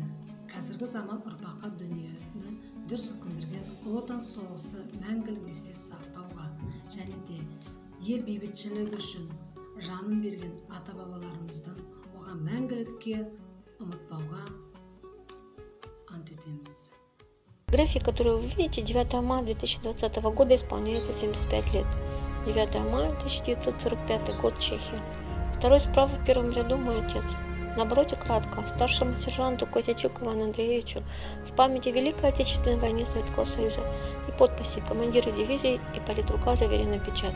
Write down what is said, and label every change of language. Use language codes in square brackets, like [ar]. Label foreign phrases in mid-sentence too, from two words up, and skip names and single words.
[kk] Қазіргі заман ұрпаққа дүниені дүр сілкіндірген Ұлы Отан соғысы мәңгілік есте сақтауға және де ел бейбітшілігі үшін жанын берген ата-бабаларымыздың оған мәңгілікке ұмытпауға ант етеміз. [ru] График, который вы видите, 9 мая 2020 года исполняется 75 лет. 9 мая 1945 год, Чехия. Второй справа в первом ряду мой отец. На обороте кратко: старшему сержанту Косячуку Ивану Андреевичу в памяти Великой Отечественной войны Советского Союза и подписи командира дивизии и политрука, заверенной печатью.